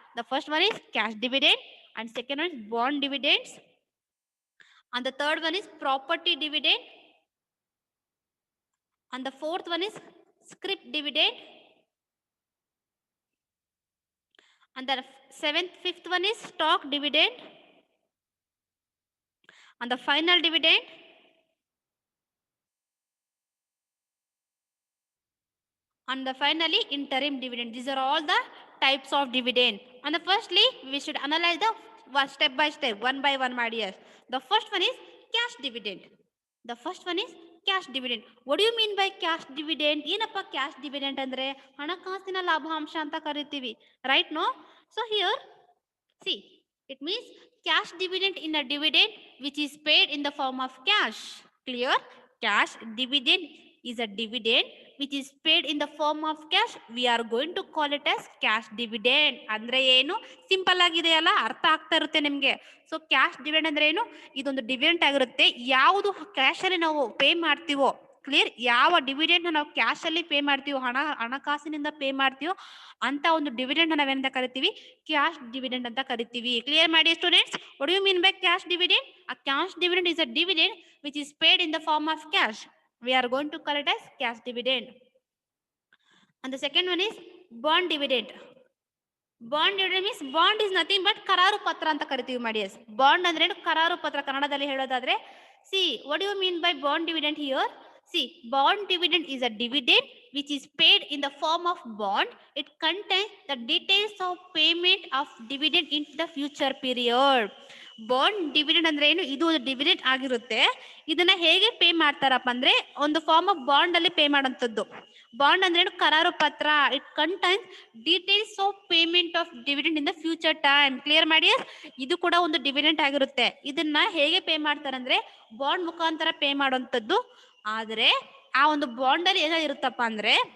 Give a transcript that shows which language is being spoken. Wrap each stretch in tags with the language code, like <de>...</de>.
<en>The first one is cash dividend, and second one is bond dividends, and the third one is property dividend, and the fourth one is scrip dividend, and the fifth one is stock dividend, and the final dividend, and the finally interim dividend. These are all the types of dividend. And the firstly we should analyze the step by step, one by one, my dears. The first one is cash dividend. The first one is cash dividend. What do you mean by cash dividend?</en> <kn>ಏನಪ್ಪ cash dividend ಅಂದ್ರೆ? ಹಣಕಾಸಿನ ಲಾಭಾಂಶ ಅಂತ ಕರಿತೀವಿ,</kn> <en>right? No? So here see, it means cash dividend in a dividend which is paid in the form of cash. Clear? Cash dividend is a dividend which is paid in the form of cash. We are going to call it as cash dividend.</en> <kn>ಅಂದ್ರೆ ಏನು? Simple ಆಗಿದೆ ಅಲ್ಲ, ಅರ್ಥ ಆಗ್ತಾ ಇರುತ್ತೆ ನಿಮ್ಗೆ. So cash dividend ಅಂದ್ರೆ ಏನು? ಇದೊಂದು ಡಿವಿಡೆಂಟ್ ಆಗಿರುತ್ತೆ. ಯಾವುದು ಕ್ಯಾಶ್ ಅಲ್ಲಿ ನಾವು ಪೇ ಮಾಡ್ತೀವೋ, ಕ್ಲಿಯರ್, ಯಾವ ಡಿವಿಡೆಂಡ್ ನಾವು ಕ್ಯಾಶ್ ಅಲ್ಲಿ ಪೇ ಮಾಡ್ತೀವೋ, ಹಣಕಾಸಿನಿಂದ ಪೇ ಮಾಡ್ತೀವೋ ಅಂತ ಒಂದು ಡಿವಿಡೆಂಡ್ ನಾವೇನಂತ ಕರಿತೀವಿ? ಕ್ಯಾಶ್ ಡಿವಿಡೆಂಡ್ ಅಂತ ಕರಿತೀವಿ. ಕ್ಲಿಯರ್ ಮಾಡಿ students?</kn> <en>What do you mean by cash dividend? A cash dividend is a dividend which is paid in the form of cash. We are going to call it as cash dividend. And the second one is bond dividend. Bond dividend means bond is nothing but</en> <kn>ಕರಾರು ಪತ್ರ ಅಂತ ಕರಿತೀವಿ ಮಾಡಿ. Bond ಅಂದ್ರೆ ಏನು? ಕರಾರು ಪತ್ರ. ಕನ್ನಡದಲ್ಲಿ ಹೇಳೋದಾದ್ರೆ</kn> <en>see, what do you mean by bond dividend here? See, bond dividend is a dividend which is paid in the form of bond. It contains the details of payment of dividend in the future period.</en> <kn>Bond dividend ಅಂದ್ರೆ ಏನು? ಇದು ಒಂದು dividend ಆಗಿರುತ್ತೆ. ಇದನ್ನ ಹೇಗೆ pay ಮಾಡ್ತಾರಪ್ಪ ಅಂದ್ರೆ ಒಂದು ಫಾರ್ಮ್ ಆಫ್ ಬಾಂಡ್ ಅಲ್ಲಿ ಪೇ ಮಾಡೋಂಥದ್ದು. ಬಾಂಡ್ ಅಂದ್ರೆ ಏನು? ಕರಾರು ಪತ್ರ.</kn> <en>It contains details of payment of dividend in the future time.</en> <kn>Clear ಮಾಡಿ? ಇದು ಕೂಡ ಒಂದು ಡಿವಿಡೆಂಡ್ ಆಗಿರುತ್ತೆ. ಇದನ್ನ ಹೇಗೆ ಪೇ ಮಾಡ್ತಾರಂದ್ರೆ ಬಾಂಡ್ ಮುಖಾಂತರ ಪೇ ಮಾಡುವಂಥದ್ದು. ಆದ್ರೆ ಆ ಒಂದು ಬಾಂಡ್ ಅಲ್ಲಿ ಏನೋ ಇರುತ್ತಪ್ಪ ಅಂದ್ರೆ</kn>